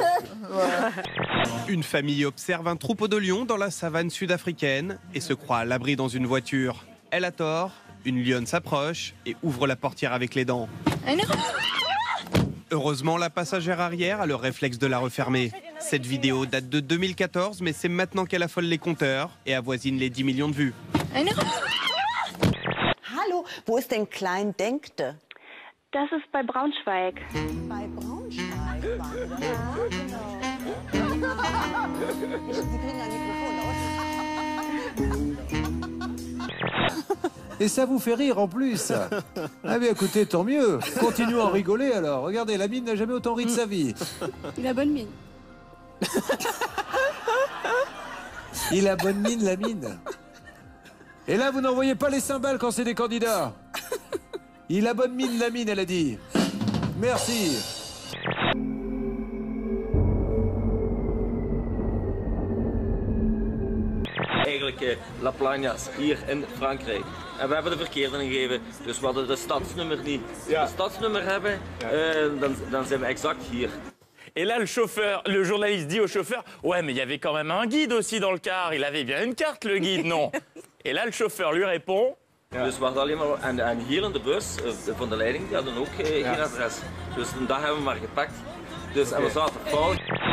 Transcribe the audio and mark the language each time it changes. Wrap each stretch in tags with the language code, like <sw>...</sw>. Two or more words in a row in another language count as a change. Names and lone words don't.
<fr>Une famille observe un troupeau de lions dans la savane sud-africaine et se croit à l'abri dans une voiture. Elle a tort, une lionne s'approche et ouvre la portière avec les dents. Heureusement, la passagère arrière a le réflexe de la refermer. Cette vidéo date de 2014, mais c'est maintenant qu'elle affole les compteurs et avoisine les 10 millions de vues.</fr> <de>Hallo, wo ist denn Klein Denkte? Das ist bei Braunschweig. Bei Braunschweig? Ja, genau. Sie kriegen ein Mikrofon.</de> <fr>Et ça vous fait rire en plus. Ah bien écoutez, tant mieux. Continuons à rigoler alors. Regardez, la mine n'a jamais autant ri de sa vie. Il a bonne mine. Il a bonne mine, la mine. Et là, vous n'envoyez pas les cymbales quand c'est des candidats. Il a bonne mine, la mine, elle a dit. Merci.</fr> <nl>Eigenlijk La Plagnas, hier in Frankrijk. En we hebben de verkeerde ingegeven, dus we hadden de stadsnummer niet. Ja. De stadsnummer hebben, dan zijn we exact hier.</nl> <fr>Et là, le journaliste dit au chauffeur, ouais, mais il y avait quand même un guide aussi dans le car. Il avait bien une carte, le guide, non? Et là, le chauffeur lui répond.</fr> <nl>Ja. Dus we hadden alleen maar, en hier in de bus van de leiding, die hadden ook geen adres. Dus een dag hebben we maar gepakt. Dus en we zaten fout.</nl>